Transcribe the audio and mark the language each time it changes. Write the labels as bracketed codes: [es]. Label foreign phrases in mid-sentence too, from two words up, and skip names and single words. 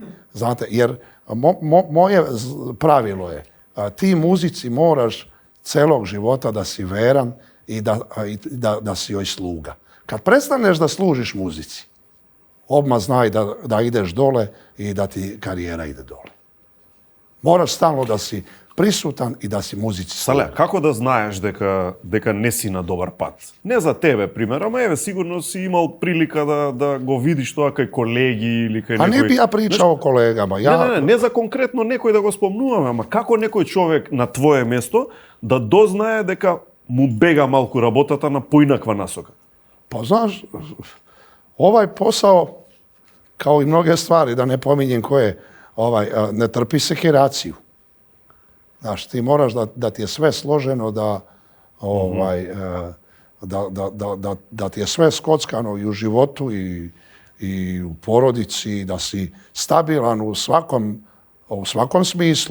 [sr] Znate, jer moje pravilo je, ti muzici moraš celog života da si veran i da si joj sluga. Kad prestaneš da služiš muzici, odmah znaj da ideš dole i da ti karijera ide dole. Moraš stalno da si prisutan i da si muzici sluga. [mk] Сале, како да знаеш дека не си на добар пат? Не за тебе, пример, ама еве сигурно си имал прилика да го видиш тоа кај колеги или кај некој... [sr] А не би ја причал о колегама. [mk] Не за конкретно некој да го спомнуваме, ама како некој човек на твое место да дознае дека му бега малку работата на поинаква насока? [sr] Pa znaš, ovaj posao, kao i mnoge stvari, da ne pominjem koje, ne trpi sekiraciju. Znaš, ti moraš da ti je sve složeno, da ti je sve skockano i u životu i u porodici, da si stabilan u svakom smislu.